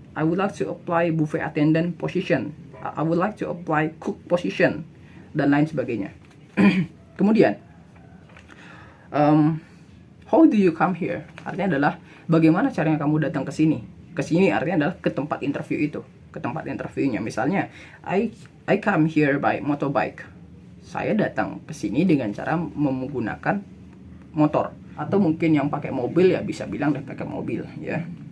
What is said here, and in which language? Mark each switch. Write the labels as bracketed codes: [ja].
[en] I would like to apply buffet attendant position. I would like to apply cook position [id] dan lain sebagainya. Kemudian [en] how do you come here? [id] Artinya adalah bagaimana caranya kamu datang ke sini. Kesini artinya adalah ke tempat interview itu, ke tempat interviewnya. Misalnya, [en] I come here by motorbike. [id] Saya datang ke sini dengan cara menggunakan motor. Atau mungkin yang pakai mobil ya bisa bilang udah pakai mobil ya.